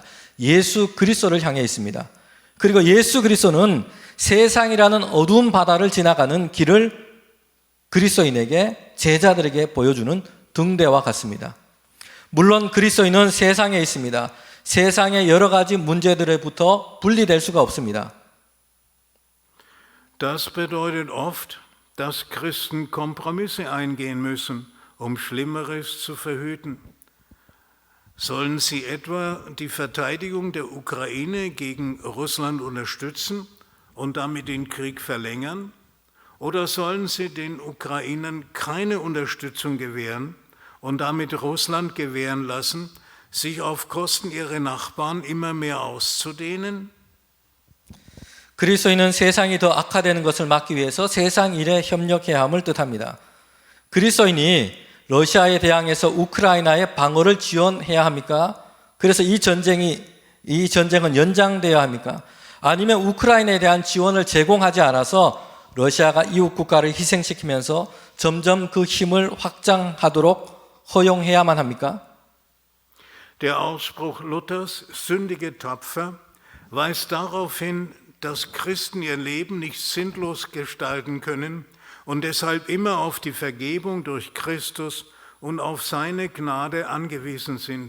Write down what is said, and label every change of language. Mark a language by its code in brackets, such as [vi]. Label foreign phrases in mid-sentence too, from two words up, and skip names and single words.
[ko] 예수 그리스도를 향해 있습니다. 그리고 예수 그리스도는 세상이라는 어두운 바다를 지나가는 길을 그리스도인에게, 제자들에게 보여주는 등대와 같습니다. 물론 그리스도인은 세상에 있습니다. 세상의 여러 가지 문제들로부터 분리될 수가 없습니다. [de] Das bedeutet oft, dass Christen Kompromisse eingehen müssen, Schlimmeres zu verhüten. Sollen sie etwa die Verteidigung der Ukraine gegen Russland unterstützen und damit den Krieg verlängern? Oder sollen sie den Ukrainern keine Unterstützung gewähren und damit Russland gewähren lassen, sich auf Kosten ihrer Nachbarn immer mehr auszudehnen? [ko] 그리스도인은 세상이 더 악화되는 것을 막기 위해서 세상 일에 협력해야 함을 뜻합니다. 그리스도인이 러시아에 대항해서 우크라이나의 방어를 지원해야 합니까? 그래서 이 전쟁은 연장되어야 합니까? 아니면 우크라이나에 대한 지원을 제공하지 않아서 러시아가 이웃 국가를 희생시키면서 점점 그 힘을 확장하도록 허용해야만 합니까? [de] Der Ausspruch Luthers, sündige tapfer, weist darauf hin, dass Christen ihr Leben nicht sinnlos gestalten können und deshalb immer auf die Vergebung durch Christus und auf seine Gnade angewiesen sind.